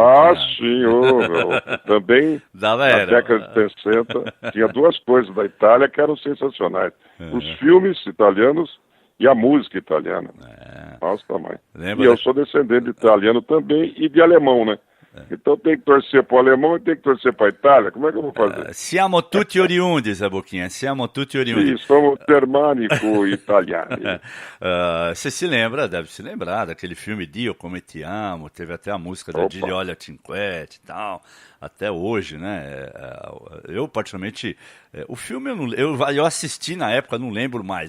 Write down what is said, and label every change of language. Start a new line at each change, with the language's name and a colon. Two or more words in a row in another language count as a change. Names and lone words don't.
Portuguese: Sim, também na década de 60 tinha duas coisas da Itália que eram sensacionais. Os filmes italianos e a música italiana. Nossa, mãe. E eu sou descendente de italiano também e de alemão, né? Então tem que torcer para o alemão e tem que torcer para a Itália. Como é que eu vou fazer?
Italian: Siamo tutti oriundi, Zé Boquinha. Siamo tutti oriundi.
Portuguese: Sim, somos germânico-italiani. Você se lembra, deve se lembrar, daquele filme Dio Come Ti Amo. Teve até a música da Gigliola Cinquetti e tal. Até hoje, né? Eu, particularmente, o filme eu assisti na época, não lembro mais.